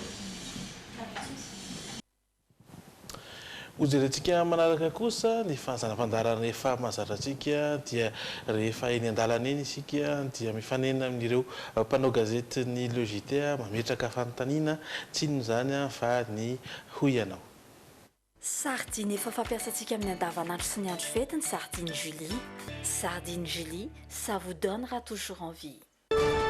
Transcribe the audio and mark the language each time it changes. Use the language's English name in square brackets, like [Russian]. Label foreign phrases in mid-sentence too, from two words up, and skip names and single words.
[Malagasy] Hojerentsika manaraka kosa ny fahazana-pandarana rehefa mahazatra antsika dia rehefa eny an-dalana eny isika dia mifanena amin'ireo mpanao gazety ny logité mametraka fanontaniana tsy inona izany fa ny hoy ianao. Sardine efa fampiasantsika amin'ny andavanandro sy ny andro fety ny sardine Julie. [French] Sardine Julie, ça vous donnera toujours envie.